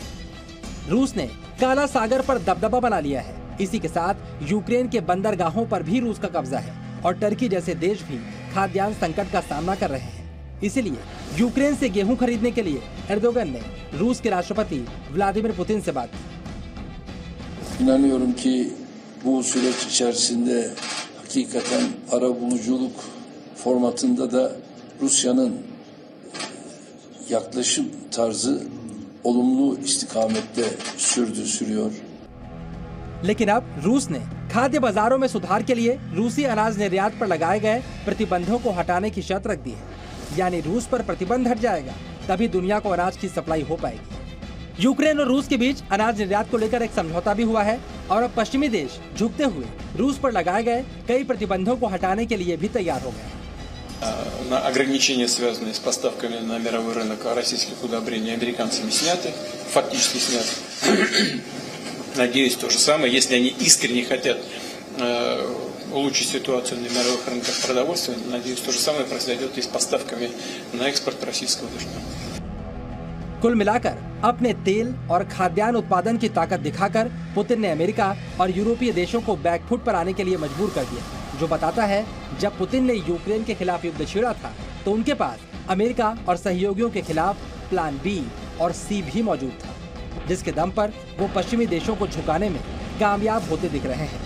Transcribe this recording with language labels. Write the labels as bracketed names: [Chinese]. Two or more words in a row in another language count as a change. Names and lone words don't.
[Hindi] रूस ने काला सागर पर दबदबा बना लिया है। इसी के साथ यूक्रेन के बंदरगाहों पर भी रूस का कब्जा है और टर्की जैसे देश भी खाद्यान्न संकट का सामना कर रहे हैं। इसीलिए यूक्रेन से गेहूं खरीदने के लिए एर्दोगन ने रूस के राष्ट्रपति व्लादिमीर पुतिन से बात की। [Turkish] İnanıyorum ki bu süreç içerisinde hakikaten arabuluculuk formatında da Rusya'nın yaklaşım tarzı olumlu istikamette sürüyor. [Hindi] लेकिन अब रूस ने खाद्य बाजारों में सुधार के लिए रूसी अनाज निर्यात पर लगाए गए प्रतिबंधों को हटाने की शर्त रख दी है। यानी रूस पर प्रतिबंध हट जाएगा तभी दुनिया को अनाज की सप्लाई हो पाएगी। यूक्रेन और रूस के बीच अनाज निर्यात को लेकर एक समझौता भी हुआ है और अब पश्चिमी देश झुकते हुए रूस पर लगाए गए कई प्रतिबंधों को हटाने के लिए भी तैयार हो गए। [Russian] На ограничения, связанные с поставками на мировой рынок российских удобрений, американцами сняты, фактически сняты. Надеюсь, то же самое, если они искренне хотят улучшить ситуацию на мировых рынках продовольствия, надеюсь, то же самое произойдет и с поставками на экспорт российского зерна. [Hindi] कुल मिलाकर अपने तेल और खाद्यान्न उत्पादन की ताकत दिखाकर पुतिन ने अमेरिका और यूरोपीय देशों को बैकफुट पर आने के लिए मजबूर कर दिया, जो बताता है जब पुतिन ने यूक्रेन के खिलाफ युद्ध छेड़ा था तो उनके पास अमेरिका और सहयोगियों के खिलाफ [English] plan B [Hindi] और सी भी मौजूद था, जिसके दम पर वो पश्चिमी देशों को झुकाने में कामयाब होते दिख रहे हैं।